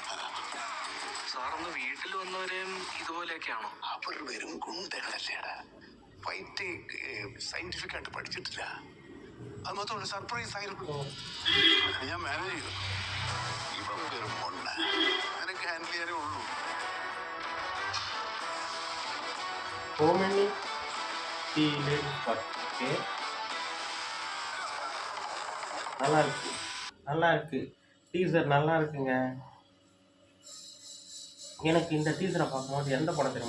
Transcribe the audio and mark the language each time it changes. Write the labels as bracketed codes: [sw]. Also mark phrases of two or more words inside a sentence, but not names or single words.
[ml] സാറൊന്ന് വീട്ടിൽ വന്നവരെയും ഇതുപോലെയൊക്കെയാണോ? അവർ വെറും ഗുണ്ടകളല്ലേടാ. [en] fight scientific [ml] ആയിട്ട് പഠിച്ചിട്ടില്ല. അത് മാത്രമല്ല സർപ്രൈസ് ആയിരുന്നു. ഞാൻ മാനേജ് ചെയ്തു. ഇവൻ വെറും മൊണ്ണ. നിനക്ക് ഹാൻഡിൽ ചെയ്യാനേ ഉള്ളൂ. [ta] நல்லா இருக்கு. டீசர் நல்லா இருக்குங்க. எனக்கு இந்த டீசரை பார்க்கும்போது எந்த படம் தெரியுமா?